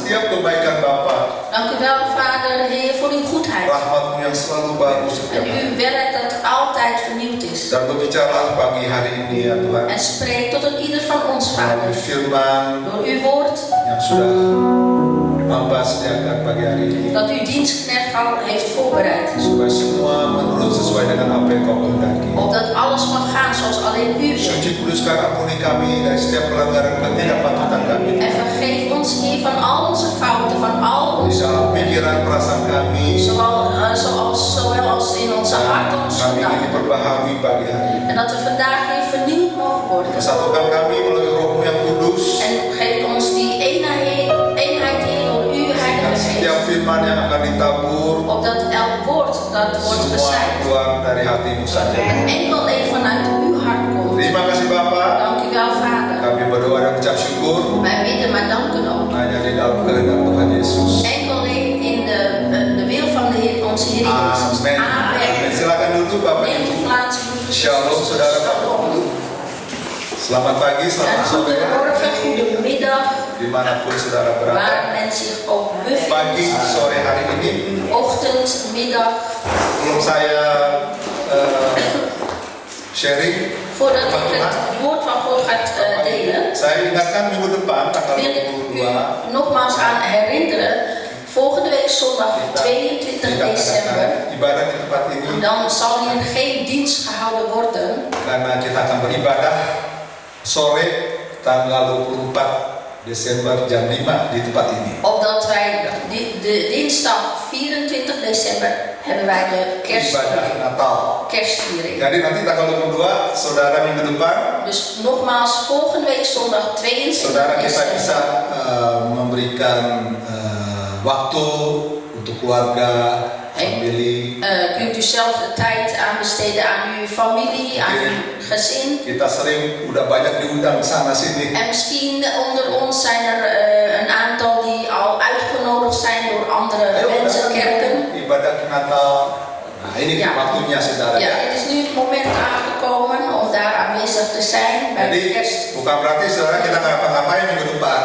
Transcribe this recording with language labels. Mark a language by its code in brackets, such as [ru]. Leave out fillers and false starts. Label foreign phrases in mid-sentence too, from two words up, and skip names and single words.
[id] kebaikan Bapa. [nl] Dank u wel, Vader, Heer, voor uw goedheid. [id] Rahmat-Mu yang selalu baru [nl] En [id] setiap hari. [nl] uw werk dat altijd vernieuwd is. [id] Dan berbicara pagi hari ini ya Tuhan. [nl] En spreek tot een ieder van ons, [id] Melalui [nl] Vader. [id] firman [nl] Door uw woord [id] yang sudah Hamba sediakan pagi hari ini. [nl] dat uw dienstknecht al heeft voorbereid. [id] Supaya semua menurut sesuai dengan apa yang Kau kehendaki. [nl] Opdat alles mag gaan zoals alleen u wil. [id] Suci kuduskan ampuni kami dari setiap pelanggaran ketidakpatutan kami. [nl] En vergeef ons, Heer, van al onze fouten, van al [id] Di [nl] onze [id] dalam pikiran perasaan kami, [nl] zowel als in onze hart en onze [id] kami ingin [nl] gedachten. [id] diperbaharui pagi hari ini. [nl] En dat we vandaag weer vernieuwd mogen worden. [id] Persatukan kami melalui Roh-Mu yang kudus. [nl] En geef ons die eenheid, Heer, door uw [id] Dan [nl] Heilige [id] setiap [nl] Geest. [id] firman yang akan ditabur, [nl] Opdat elk woord dat wordt [id] semua [nl] gezegd, [id] keluar dari hati-Mu saja. [nl] het enkel alleen vanuit uw hart komt. [id] Terima kasih Bapa. [nl] Dank u wel, Vader. [id] Kami berdoa dan ucap syukur [nl] Wij bidden, maar danken ook. [id] hanya di dalam kehendak Tuhan Yesus. [nl] Enkel alleen in de wil van de Heer, onze Heer Jezus. [id] Amin. [nl] Amen. [id] Silakan duduk Bapak [nl] Neem [id] Ibu. [nl] uw plaats, broeders en [id] Shalom, [nl] zusters. [id] saudara. Shalom. Selamat pagi, [nl] En [id] selamat sore, [nl] goedemorgen, goedemiddag, [id] dimanapun saudara berada. [nl] waar men zich ook [id] Pagi, [nl] bevindt. [id] sore hari ini, [nl] Ochtend, middag. [id] sebelum saya sharing, [nl] Voordat ik het woord van God ga delen, [id] saya ingatkan minggu depan tanggal [nl] wil ik u [id] 22 [nl] nogmaals aan herinneren. Volgende week zondag 22 [id] kita [nl] december, [id] akan ibadah di tempat ini [nl] dan zal hier geen dienst gehouden worden. [id] karena kita akan beribadah sore tanggal 24 Desember jam 5 di tempat ini. [nl] Opdat wij de dinsdag 24 december hebben wij de [id] Ibadah Natal. [nl] kerstviering. [id] Jadi nanti tanggal 22 saudara minggu depan [nl] Dus nogmaals, volgende week zondag 22 [id] saudara kita bisa [nl] december [id] memberikan waktu untuk keluarga, family. [nl] kunt u zelf de tijd aan besteden aan uw familie, aan uw gezin. [id] Kita sering udah banyak diundang sana sini. [nl] En misschien onder ons zijn er een aantal die al uitgenodigd zijn door andere mensen, kerken. [id] Ibadah Natal. Nah, ini [nl] Ja. [id] waktunya saudara. [nl] Ja, het is nu het moment aangekomen om daar aanwezig te zijn bij de [id] Jadi [nl] kerst. [id] bukan berarti saudara kita nggak ngapa-ngapain minggu depan.